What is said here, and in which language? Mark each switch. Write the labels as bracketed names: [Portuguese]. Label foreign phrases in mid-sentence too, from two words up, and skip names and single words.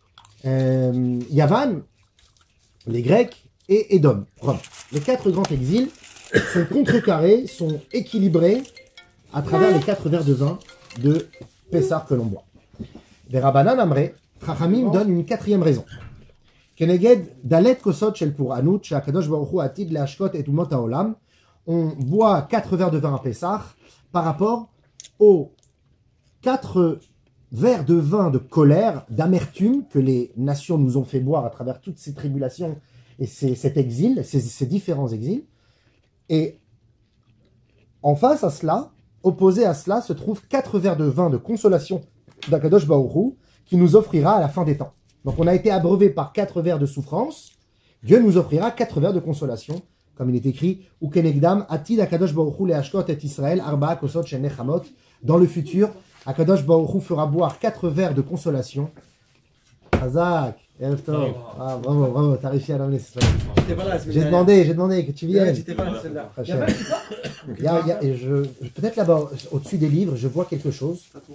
[French] Yavan, les Grecs, et Édom, Rome. Les 4 grands exils sont contrecarrés, sont équilibrés à travers les 4 verres de vin de Pessah que l'on boit. Des [Hebrew] רבנן אמרי, [French] Chachamim donne une 4e raison. [Hebrew] כנגד ד' כוסות של פורענות שהקדוש ברוך הוא עתיד להשקות את אומות העולם. [French] On boit 4 verres de vin à Pessah par rapport aux 4 verres de vin de colère, d'amertume que les nations nous ont fait boire à travers toutes ces tribulations et cet exil, ces différents exils. Et en face à cela, opposé à cela, se trouvent 4 verres de vin de consolation d'Akadosh Baruch Hu qui nous offrira à la fin des temps. Donc on a été abreuvé par 4 verres de souffrance, Dieu nous offrira 4 verres de consolation, comme il est écrit [Hebrew] וכנגדם עתיד הקדוש ברוך הוא להשקות את ישראל ארבע כוסות של נחמות. [French] Dans le futur, Akadosh Baruch Hu fera boire 4 verres de consolation. Hazak, ah, bravo, t'as réussi à l'amener. J'ai demandé que tu viennes. J'étais pas là, celle-là. Peut-être là-bas, au-dessus des livres, je vois quelque chose.